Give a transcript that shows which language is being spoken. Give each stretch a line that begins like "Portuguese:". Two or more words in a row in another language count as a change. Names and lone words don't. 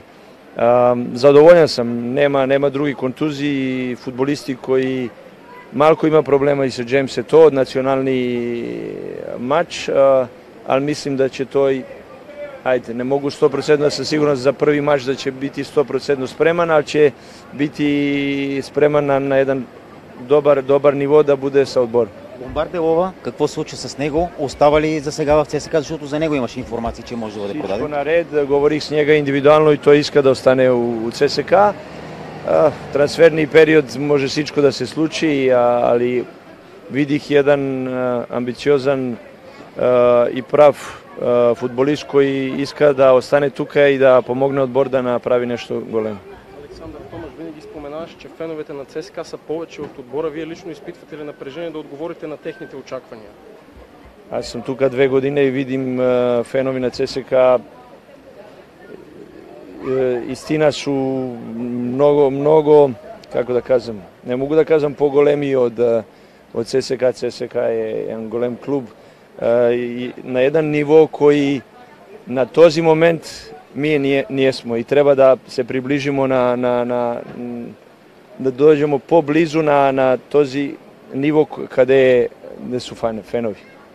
Macedonian: Задоволен сам, нема други контузии, фудбалисти кои малко има проблема и со Джеймс Ето од национални матч, ali мислим да ќе тој, не могу 100% да се сигурен за први матч да ќе бити 100% спреман, ali ќе бити спреман на еден добар ниво да буде со одбор.
Bulgarian: Бомбар Делова, какво се случи с него? Остава ли за сега в ЦСКА, защото за него имаше информации, че може да бъде продаден? Всичко наред, говорих с него индивидуално и той иска да остане у ЦСКА.
Macedonian: Трансферни период може всичко да се случи, ali видих еден амбициозан и прав фудбалист кој иска да остане тука и да помогне одбор да направи нешто големо.
Bulgarian: Александър Томаш, винаги споменаваш, че феновете на ЦСКА са повече от отбора. Вие лично изпитвате ли напрежение да отговорите на техните очаквания? Аз съм тука 2 години и видим фенови на ЦСКА.
Macedonian: Истина су много, како да кажам, не могу да кажам поголеми од ЦСКА. ЦСКА е еден голем клуб на еден ниво кој на този момент ние смо и треба да се приближимо да доđemo поблизу на този ниво каде не су фенови.